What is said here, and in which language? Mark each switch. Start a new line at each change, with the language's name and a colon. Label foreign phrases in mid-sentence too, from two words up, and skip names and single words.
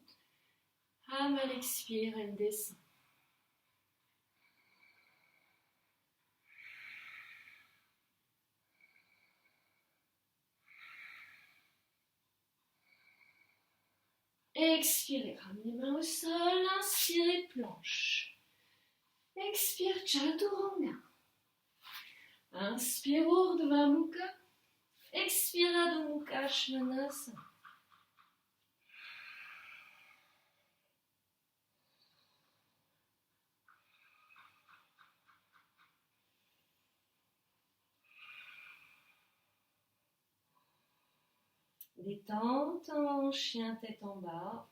French: Âme à l'expire, elle descend. Expirez, ramenez les mains au sol, inspirez, planche. Expire, chaturanga. Inspire, urdhva mukha. Expire, adho mukha svanasana. Détente en chien tête en bas.